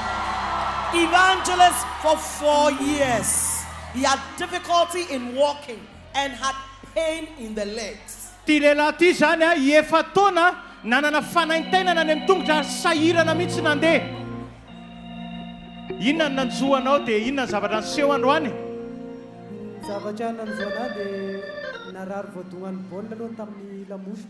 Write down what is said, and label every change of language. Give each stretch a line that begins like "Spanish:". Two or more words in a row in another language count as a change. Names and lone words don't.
English: Evangelist for 4 years. He had difficulty in walking and had pain in the legs.
Malagasy: Ty lehilahy ty zany a, efa taona nanana fanaintainana any amin'ny tongotra sahirana mihitsy nandeha. Inona ny nanjoanao dia inona ny zavatra niseho androany? Zavatra nanjoana dia narary voadonan'ny baolina aloha tamin'ny lamosina.